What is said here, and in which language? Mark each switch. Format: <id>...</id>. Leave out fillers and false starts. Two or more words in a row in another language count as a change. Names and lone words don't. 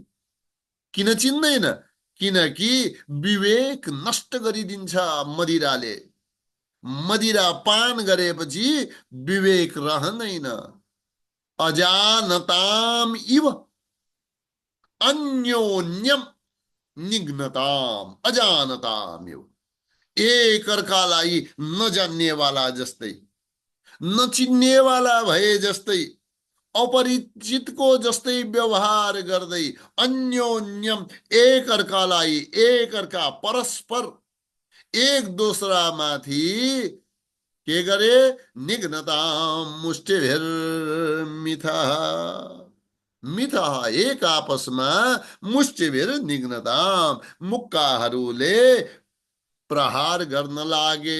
<ne>किन चिन्दैन? किनकि विवेक नष्ट गरिदिन्छ मदिराले। मदिरा पान गरेपछि विवेक रहँदैन।</ne> <sa>अजानताम इव अन्योन्यम निघ्नताम, अजानताम इव,</sa> <ne>एक अर्कालाई नजान्नेवाला जस्तै, नचिन्नेवाला भए जस्तै, अपरिचितको जस्तै व्यवहार गर्दै, अन्योन्यम एक अर्कालाई, एक अर्का परस्पर एक दोस्रामाथि के गरे,</ne> <sa>निघ्नताम मुष्टिभिर मिथा, मिथा</sa> <ne>एक आपसमा</ne> <sa>मुष्टिभिर निघ्नताम,</sa> <ne>मुक्काहरूले प्रहार गर्न लागे।</ne>